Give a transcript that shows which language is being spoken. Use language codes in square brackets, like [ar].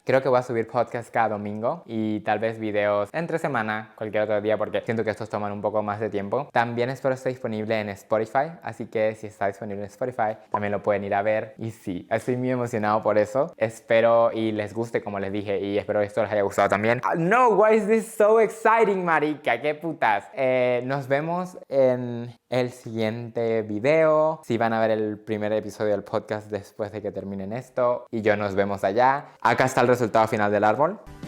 [es] Creo que voy a subir podcast cada domingo y tal vez videos entre semana, cualquier otro día, porque siento que estos toman un poco más de tiempo. También espero esté disponible en Spotify, así que si está disponible en Spotify, también lo pueden ir a ver. Y sí, estoy muy emocionado por eso. Espero y les guste, como les dije, y espero que esto les haya gustado también. [en] No, why is this so exciting, marica? [es] ¿Qué putas? Nos vemos en el siguiente video. Si van a ver el primer episodio del podcast después de que terminen esto, y yo nos vemos allá. Acá está el resultado final del árbol.